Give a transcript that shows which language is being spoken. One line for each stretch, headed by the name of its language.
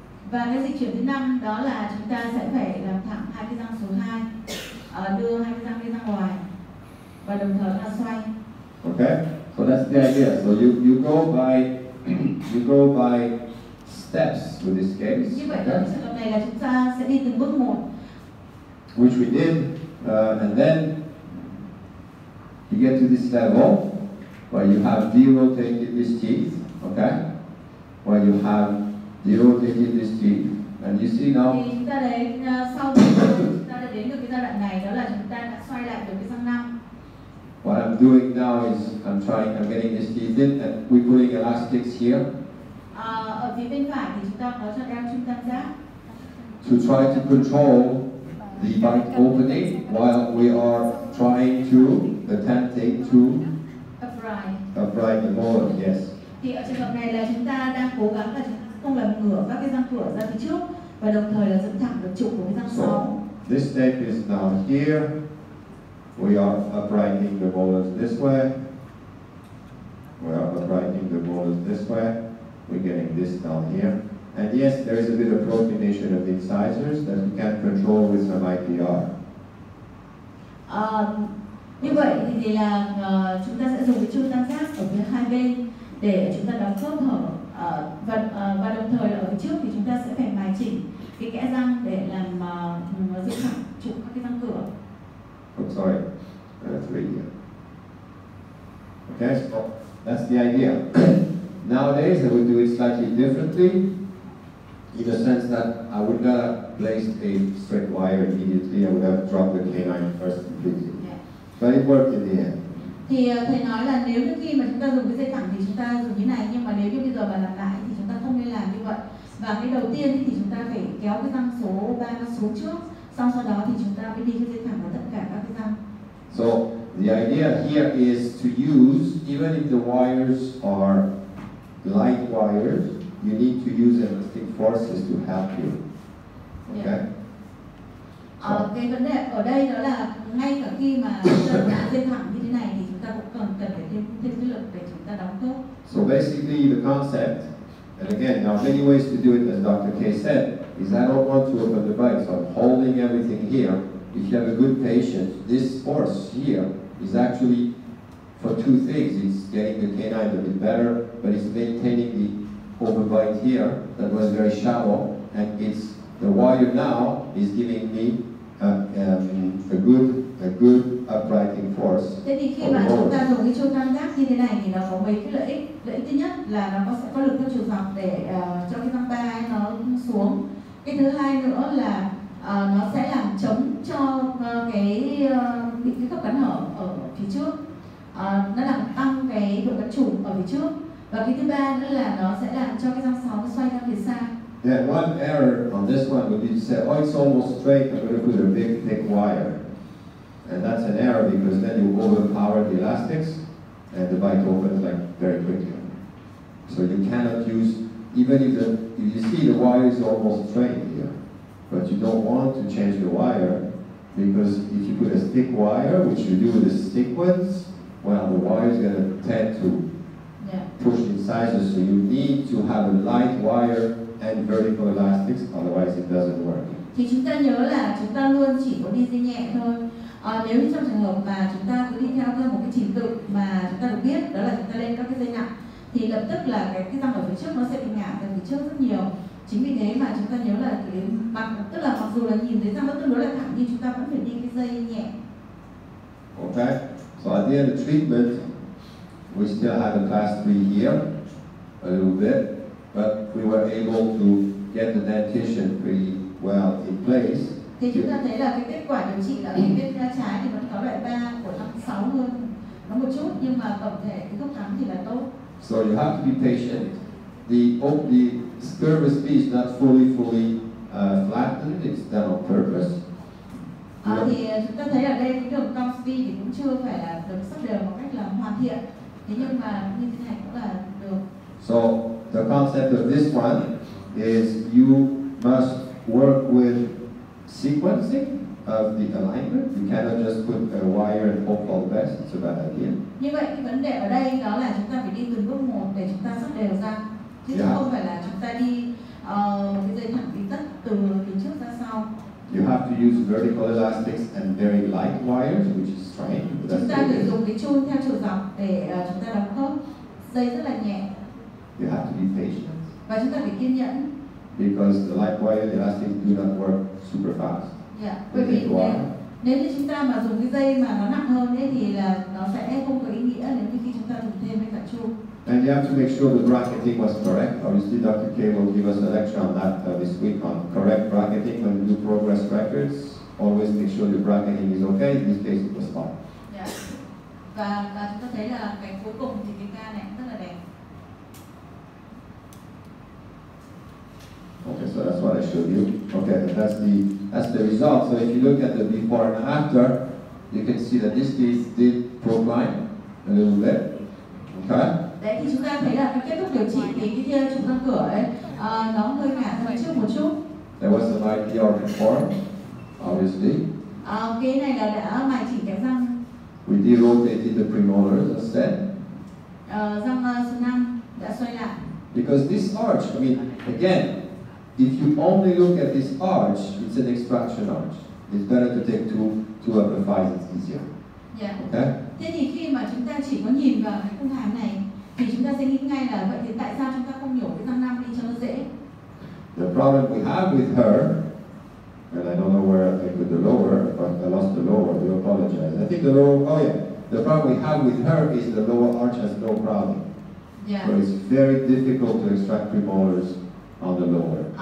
Vietnamese: Và cái dịch chuyển thứ 5 đó là chúng ta sẽ phải làm thẳng hai cái răng số 2, đưa hai cái răng đi ra ngoài và đồng thời là xoay.
English: Okay, so that's the idea. So you go by steps with this case.
Vietnamese: Như vậy ở trường hợp này là chúng ta sẽ đi từng bước một.
English: Which we did, and then you get to this level where you have derotated these teeth. Okay, where you have derotated these teeth, and you see now.
Vietnamese: Thì chúng ta đến sau khi chúng ta đã đến được cái giai đoạn này, đó là chúng ta đã xoay lại được cái răng 5.
English: What I'm doing now is I'm getting this teeth in, and we're putting elastics here.
Vietnamese: Ở phía bên phải thì chúng ta có cho đeo trung tam giác.
English: To try to control the bite opening while we are trying to attempting to upright the molar. Yes.
Vietnamese: Thì ở trường hợp này là chúng ta đang cố gắng là chúng ta không làm ngửa các cái răng cửa ra phía trước và đồng thời là dựng thẳng được trục của cái răng 6.
English: This step is now here. We are uprighting the molars this way. We are uprighting the molars this way. We're getting this down here. And yes, there is a bit of protrudation of the incisors that we can control with some IPR.
Vietnamese: Như vậy thì là chúng ta sẽ dùng cái chuông tam giác ở phía hai bên để chúng ta đóng khớp hở, và đồng thời là ở phía trước thì chúng ta sẽ phải mài chỉnh cái kẽ răng để làm giữ thẳng trục các cái răng cửa.
English: Oh, sorry, that's right here. Okay, so that's the idea. Nowadays, I would do it slightly differently, in the sense that I would not have placed a straight wire immediately. I would have dropped the canine first completely. Yeah. But it worked in the end.
Vietnamese: Thì thầy nói là nếu như khi mà chúng ta dùng cái dây thẳng thì chúng ta dùng như này, nhưng mà nếu như bây giờ mà làm lại thì chúng ta không nên làm như vậy. Và cái đầu tiên thì chúng ta phải kéo cái răng số 3 nó xuống trước, xong sau đó thì chúng ta mới đi cái dây thẳng vào tất cả các cái răng.
English: So the idea here is to use, even if the wires are light wires, you need to use elastic forces to help you. Okay?
Vietnamese: Cái vấn đề ở đây đó là ngay cả khi mà chúng ta đã dây thẳng như thế này thì chúng ta cũng cần phải thêm cái lực để chúng ta đóng khớp.
English: So basically the concept, and again, now many ways to do it, as Dr. K said, is I don't want to open the bite, so I'm holding everything here. If you have a good patient, this force here is actually for two things. It's getting the canine a bit better, but it's maintaining the overbite here that was very shallow, and it's the wire now is giving me a good uprighting force.
Vietnamese: Thế thì khi mà chúng ta dùng cái chuông tam giác như thế này thì nó có mấy cái lợi ích. Lợi ích thứ nhất là nó sẽ có lực theo chiều dọc để cho cái răng 3 nó xuống. Cái thứ hai nữa là nó sẽ làm chống cho bị cái khớp cắn hở ở phía trước. Nó làm tăng cái độ cắn trùng ở phía trước. Và cái thứ ba nữa là nó sẽ làm cho cái răng 6 nó xoay ra phía xa.
English: Yeah, one error on this one would be to say, oh, it's almost straight, I'm going to put a big, thick wire. And that's an error because then you overpower the elastics and the bite opens like very quickly. So you cannot use, even if you see the wire is almost straight here, but you don't want to change the wire because if you put a thick wire, which you do with the sequence, well, the wire is going to tend to push the incisors, so you need to have a light wire and vertical elastics, otherwise it doesn't work.
Vietnamese: Thì chúng ta nhớ là chúng ta luôn chỉ có đi dây nhẹ thôi. Nếu như trong trường hợp mà chúng ta cứ đi theo một cái trình tự mà chúng ta được biết, đó là chúng ta lên các cái dây nặng, thì lập tức là cái răng ở phía trước nó sẽ bị ngả về phía trước rất nhiều. Chính vì thế mà chúng ta nhớ là cái mặt, tức là mặc dù là nhìn thấy răng nó tương đối là thẳng nhưng chúng ta vẫn phải đi cái dây nhẹ.
English: Okay, so at the end of treatment, we still have a class 3 here, a little bit, but we were able to get the dentition pretty well in place.
Vietnamese: Thì chúng ta thấy là cái kết quả điều trị là cái bên trái thì vẫn có loại 3 của răng 6 hơn nó một chút, nhưng mà tổng thể cái gốc cắn thì là tốt.
English: So you have to be patient. The curvus B is not fully flattened. It's done on purpose.
Vietnamese: Thì chúng ta thấy ở đây cái đường cong B thì cũng chưa phải là được sắp đều một cách là hoàn thiện. Thế nhưng mà như thế này cũng là được.
English: So the concept of this one is you must work with sequencing of the alignment. You cannot just put a wire and hope for the best. It's a bad idea.
Vietnamese: Như vậy cái vấn đề ở đây đó là chúng ta phải đi từng bước một để chúng ta sắp đều ra, chứ không phải là chúng ta đi một cái dây thẳng đi tất từ phía trước ra sau.
English: You have to use vertical elastics and very light wires, which is strange.
Vietnamese: Chúng ta phải dùng cái chun theo chiều dọc để chúng ta đóng khớp. Dây rất là nhẹ.
English: You have to be patient.
Vietnamese: Và chúng ta phải kiên nhẫn.
English: Because the light wire elastics do not work super fast.
Vietnamese: Bởi vì nếu như chúng ta mà dùng cái dây mà nó nặng hơn ấy, thì là nó sẽ không có ý nghĩa nếu như khi chúng ta dùng thêm với cả chun.
English: And you have to make sure the bracketing was correct. Obviously, Dr. K will give us a lecture on that this week on correct bracketing when you do progress records. Always make sure the bracketing is okay. In this case, it was fine.
Vietnamese: Và chúng ta thấy là cái cuối cùng thì cái ca này rất là đẹp.
English: Okay, so that's what I showed you. Okay, and that's the result. So if you look at the before and after, you can see that this case did procline a little bit. Okay.
Vietnamese: Đấy thì chúng ta thấy là cái kết thúc điều trị thì cái trục răng cửa ấy nó hơi ngả ra trước một chút.
English: There was an IPR performed, obviously.
Vietnamese: Cái này là đã mài chỉnh cái răng.
English: We derotated the premolars, as said.
Vietnamese: Răng số 5 đã xoay lại.
English: Because this arch, I mean, again, if you only look at this arch, it's an extraction arch. It's better to take two upper fives, it's easier. Okay?
Vietnamese: Thế thì khi mà chúng ta chỉ có nhìn vào cái khung hàm này thì chúng ta sẽ nghĩ ngay là vậy thì tại sao chúng ta không nhổ cái răng 5 đi cho nó dễ?
English: The problem we have with her, and I don't know where I put the lower, but I lost the lower, I do apologize. I think the lower, oh yeah, the problem we have with her is the lower arch has no crowding. So it's very difficult to extract premolars on the lower.